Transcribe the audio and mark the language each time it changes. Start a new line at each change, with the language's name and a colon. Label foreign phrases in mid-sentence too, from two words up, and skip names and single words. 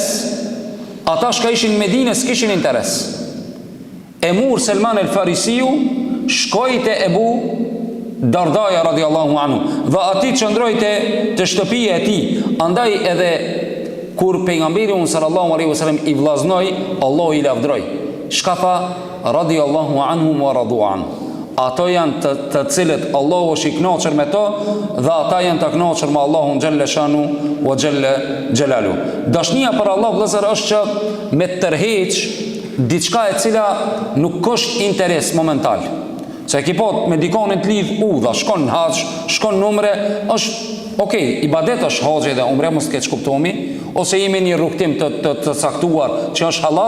Albanian: Ata shka ishin në Medinë s'kishin interes. Emur Selman el Farisiu shkoi te Ebu Dardaja
Arabic: رضي الله عنه
Albanian: dhe ati qëndroi te shtëpia e tij. Andaj edhe kur pejgamberi unë
Arabic: صلى الله عليه وسلم
Albanian: i vllaznoi, Allah i lavdroi. Shka tha?
Arabic: رضي الله عنه ورضوا عنه.
Albanian: Ato janë të cilët Allahu është i kënaqur me to dhe ata janë të kënaqur me Allahun
Arabic: جل شأنه وجل جلاله.
Albanian: Dashnia për Allah vëllazër është që me tërheq diçka e cila nuk është interes momental. Se ki po me dikonin të lidh udha, shkon në haxh, shkon në umre, është okay, ibadet është haxhi dhe umre, mos keq kuptomi, ose jemi një rrugtim të caktuar që është halal.